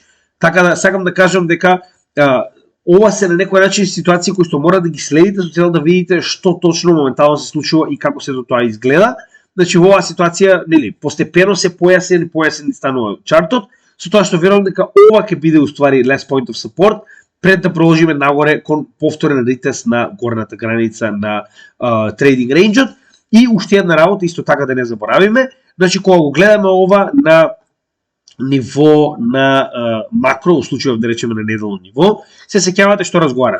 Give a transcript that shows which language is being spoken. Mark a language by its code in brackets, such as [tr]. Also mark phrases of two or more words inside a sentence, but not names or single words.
[mk] Така да сакам да кажам дека ова се на некој начин ситуации кои што мора да ги следите со цел да видите што точно моментално се случува и како се тоа изгледа. Значи во оваа ситуација, нели, постепено се појасен станува чартот, со тоа што верувам дека ова ќе биде уствари [en] last point of support, [mk] пред да продолжиме нагоре кон повторен ритест на горната граница на [en] trading range. [mk] И уште една работа, исто така да не заборавиме, значи кога го гледаме ова на ниво на макро, во случајов да речеме на неделно ниво, се сеќавате што разговараме.